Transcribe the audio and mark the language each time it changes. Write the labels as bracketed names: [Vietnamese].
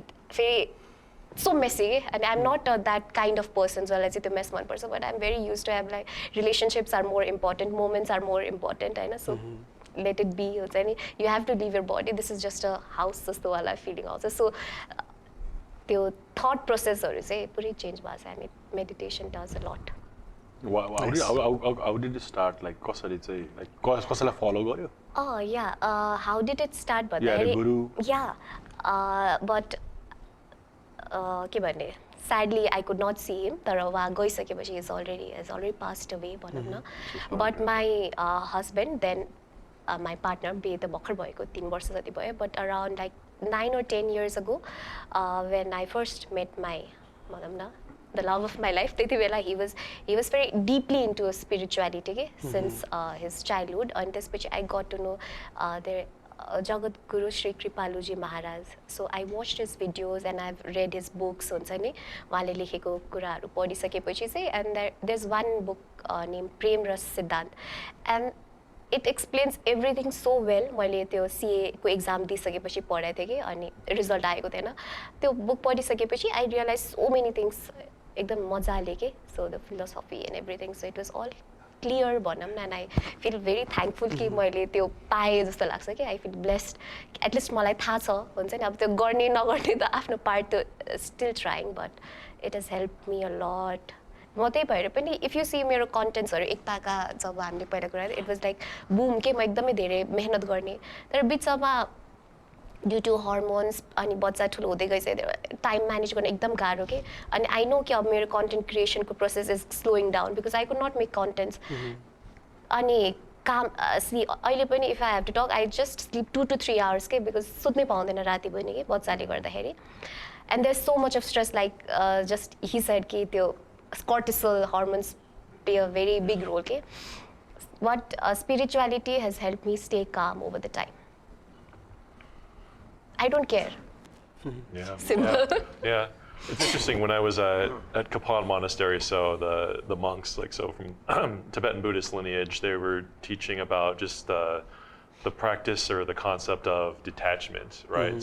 [English] फेरि so messy and I'm not that kind of person [Nepali] जसलाई चाहिँ त्यो मेस मनपर्छ [English] but I'm very used to have like relationships are more important moments are more important होइन so let it be हुन्छ नि you have to leave your body this is just a house [Nepali] जस्तो वाला feeling आउँछ [English] so [Nepali] त्यो thought प्रोसेसहरू चाहिँ पुरै change भएको छ [English] हामी meditation does a lot How did you start? [Nepali] Like कसरी चाहिँ like कसैलाई follow गर्यो? [English] Oh yeah, how did it start? But You had a guru? Yeah, but के भन्ने, sadly I could not see him. [Nepali] तर उहाँ गइसकेपछि [English] he has already passed away [Nepali] भनौँ न. [English] But my husband then my partner [Nepali] बिहे त भर्खर भएको 3 वर्ष जति भयो, [English] but around like 9 or 10 years ago when I first met my भनौँ न the love of my life, त्यति बेला he was very deeply into spirituality के since his childhood. अनि त्यसपछि I got to know their Jagat Guru Sri Kripaluji Maharaj. So I watched his videos and I've read his books हुन्छ नि, [Nepali] उहाँले लेखेको कुराहरू पढिसकेपछि चाहिँ, [English] and there's one book named Prem Ras Siddhant, and it explains everything so well. [Nepali] मैले त्यो CA को एक्जाम दिइसकेपछि पढाएको थिएँ कि, अनि रिजल्ट आएको थिएन. त्यो बुक पढिसकेपछि [English] I realized so many things एकदम मजाले के, so the philosophy and everything, so it was all clear भनौँ न. And I feel very thankful [Nepali] कि मैले त्यो पाएँ जस्तो लाग्छ कि. [English] I feel blessed. [Nepali] At least मलाई थाहा छ हुन्छ नि, अब त्यो गर्ने नगर्ने त आफ्नो पार्ट त still trying, [English] but it has helped me a lot. [Nepali] म त्यही भएर पनि if you see मेरो कन्टेन्ट्सहरू एकताका जब हामीले पहिला कुरा it was like boom के, म एकदमै धेरै मेहनत गर्ने, तर बिचमा [English] due to hormones [Nepali] अनि बच्चा ठुलो हुँदै गइसक्यो, टाइम म्यानेज गर्न एकदम गाह्रो के. [English] अनि I know [Nepali] कि अब मेरो content क्रिएसनको process [English] Is slowing down because I could not make contents. [Nepali] अनि काम अहिले पनि [English] if I have to talk I just sleep 2 to 3 hours [Nepali] के, बिकज सुत्नै पाउँदैन राति पनि कि बच्चाले गर्दाखेरि. [English] And there so much of stress like just he said कि त्यो cortisol hormones play a very big role के. But spirituality has helped me stay calm over the time. I don't care. Yeah. Simple. Yeah. It's interesting, when I was at Kapan Monastery, so the monks, like, so from Tibetan Buddhist lineage, they were teaching about just the practice or the concept of detachment, right?